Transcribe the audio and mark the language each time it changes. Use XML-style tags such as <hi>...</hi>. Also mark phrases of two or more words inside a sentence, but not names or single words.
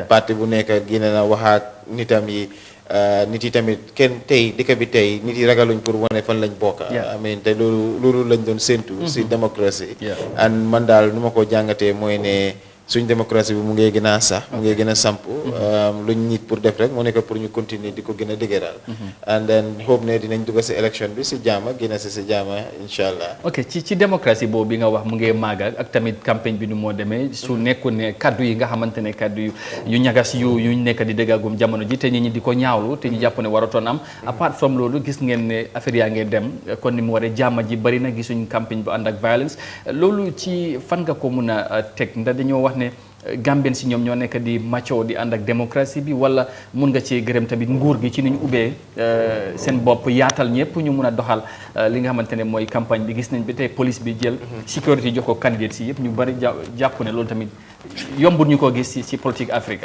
<wo>parti bu nekk génne na wax ak nitam yi. nit yi tamit kenn tey dëkk bi tey nit yi ragaluñ pour wane fan lañ bokk. amiin te loolu lañ doon séntu. si démocratie. and man daal nu ma ko jàngatee mooy ne suñ démocratie bi mu ngi gën a sax mu ngi gën a samp. luñ nit pour def rek moo nekk pour ñu continuer di ko gën a dëgëral.</wo> <en>and then hope</en> <wo>ne dinañ dugg si élection bi si jaama gën a si jaama</wo> <ar>إن شاء الله.</ar> <wo>ok ci démocratie boobu bi nga wax mu ngi màgg ak tamit campagne bi nu moo demee su nekkoon ne kaddu yi nga xamante ne kaddu yu ñagas yu nekk di dëggagum jamono ji te nit ñi di ko ñaawlu te ñu jàpp ne waratoon am</wo> <en>apart from</en> <wo>loolu gis ngeen ne affaire yaa ngeen dem kon ni mu waree jaama ji bari na gisuñ campagne bu ànd ak violence loolu ci fan nga ko mun a teg ndax dañoo wax ne Gambien si ñoom ñoo nekk di macho di ànd ak démocratie bi wala mun nga ci gërëm tamit nguur gi ci ni ñu ubbee seen bopp yaatal ñëpp ñu mun a doxal li nga xamante ne mooy campagne bi gis nañ bi tey police bi jël sécurité jox ko candidat si yëpp ñu bari jàpp ne loolu tamit yombul ñu ko gis ci</wo> <fr>politique Afrique.</fr>